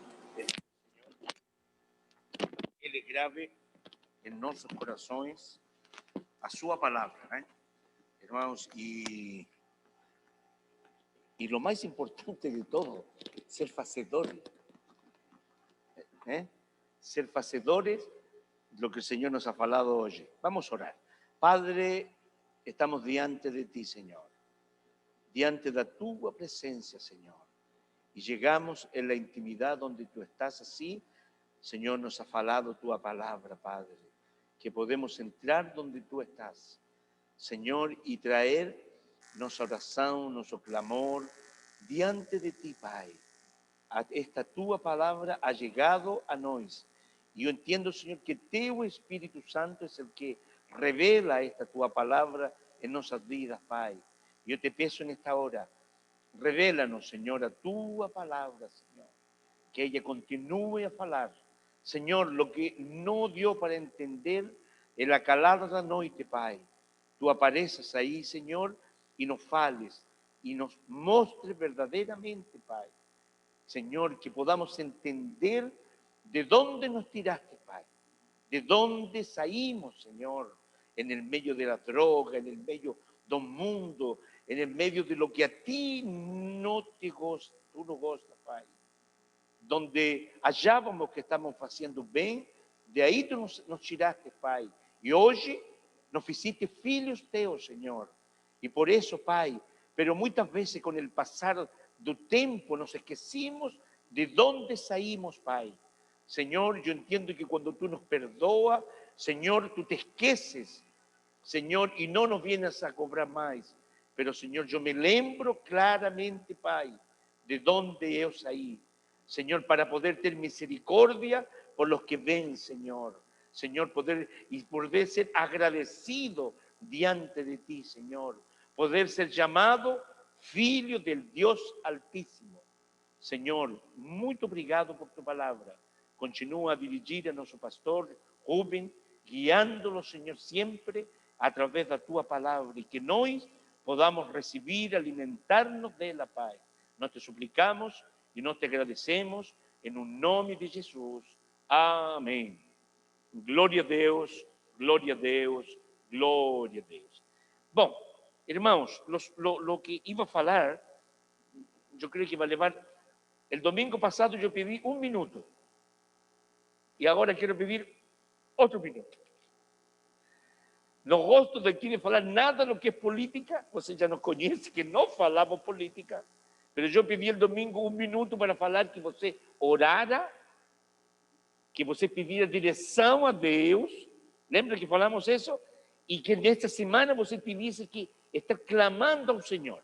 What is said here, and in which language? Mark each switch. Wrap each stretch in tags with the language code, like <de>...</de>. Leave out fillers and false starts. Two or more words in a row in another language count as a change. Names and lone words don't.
<pt>Ele grave em nossos corações a sua palavra, né? Irmãos, e lo mais importante de todo, ser fazedores, ¿eh?</pt> <es>Ser fazedores de lo que el Señor nos ha falado hoy. Vamos a orar. Padre, estamos</es> <pt>diante de</pt> <es>ti, Señor,</es> <pt>diante de</pt> <es>tu presencia, Señor, y llegamos en la intimidad donde tú estás así. Señor, nos ha falado tu palabra, Padre, que podemos entrar donde tú estás, Señor, y traer nuestra oración, nuestro clamor</es> <pt>diante de ti, Pai. Esta tua palavra</pt> <es>ha llegado</es> <pt>a nós.</pt> <es>Y yo entiendo, Señor, que teu Espíritu Santo es el que revela esta</es> <pt>tua palavra</pt> <es>en nuestras vidas, Pai. Yo te pido en esta hora, revélanos, Señor,</es> <pt>a tua palavra,</pt> <es>Señor, que ella continúe</es> <pt>a falar.</pt> <es>Señor, lo que no dio para entender en la calada</es> <pt>da noite,</pt> <es>Pai, tú apareces ahí, Señor, y nos fales, y nos mostres verdaderamente, Pai. Señor, que podamos entender de dónde nos tiraste, Pai, de dónde saímos, Señor, en el medio de la droga, en el medio del mundo, en el medio de lo que a ti no te gusta, tú no gostas, Pai. Donde hallábamos que estamos haciendo bien, de ahí tú nos tiraste, Pai. Y hoy nos hiciste</es> <pt>filhos teus,</pt> <es>Señor. Y por eso, Pai, pero muchas veces con el pasar del tiempo nos esquecimos de dónde saímos, Pai. Señor, yo entiendo que cuando tú nos perdoas, Señor, tú te esqueces, Señor, y no nos vienes a cobrar más. Pero, Señor, yo me lembro claramente, Pai, de dónde yo saí. Señor, para poder tener misericordia por los que ven, Señor. Señor, poder ser agradecido diante de ti, Señor. Poder ser llamado filho del Dios Altísimo. Señor, muy obrigado por tu palabra. Continúa a dirigir a nuestro pastor Rubén, guiándolo, Señor, siempre a través de tu palabra y que nosotros podamos recibir, alimentarnos de la paz. Nos te suplicamos y nos te agradecemos en un nombre de Jesús. Amén.</es> <pt>Glória a Deus, glória a Deus, glória a Deus. Bom, irmãos,</pt> <es>lo que iba a falar, yo creo que va a llevar. El domingo pasado yo pedí 1 minuto y ahora quiero pedir otro minuto. No gosto de aquí de falar nada de lo que es política,</es> <pt>você já nos conhece que não falamos política, mas eu pedi</pt> <es>el domingo</es> <pt>1 minuto para falar que você orara, que você pedira direção a Deus, lembra que falamos isso? E que nesta semana você pedisse que está clamando ao Senhor.</pt>